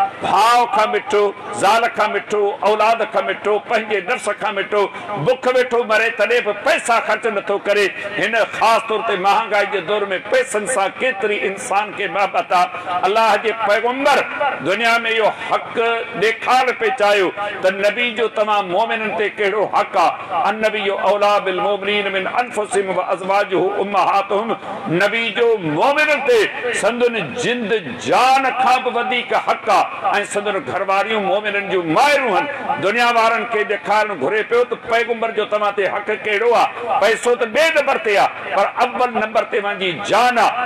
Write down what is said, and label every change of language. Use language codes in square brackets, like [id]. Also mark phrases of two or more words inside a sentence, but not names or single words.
[sd] भाउ खां मिठो, ज़ाल खां मिठो, औलाद खां मिठो, पंहिंजे नफ़्स खां मिठो, बुख वेठो मरे तॾहिं बि पैसा ख़र्च नथो करे। हिन ख़ासि तौर ते महांगाई जे दौर में पैसनि सां केतिरी इंसान खे महबत आहे। अलाह जे पैगंबर दुनिया में इहो हक़ ॾेखार पे चाहियो त नबी जो तमाम मोमिनन ते कहिड़ो हक़ आहे। [ar] النبي أولى بالمؤمنين من أنفسهم وأزواجه أمهاتهم, [sd] नबी जो मोमिनन ते संदुन जिंद जान खां बि वधीक हक़ आहे ऐं संदुन घरवारियूं मोमिनन जूं माइरूं आहिनि। दुनिया वारनि खे ॾेखारणु घुरे पियो त पैगंबर जो तव्हां ते हक़ कहिड़ो आहे। पैसो त ॿिए नंबर ते आहे, पर अव्वल नंबर ते मुंहिंजी जान आहे।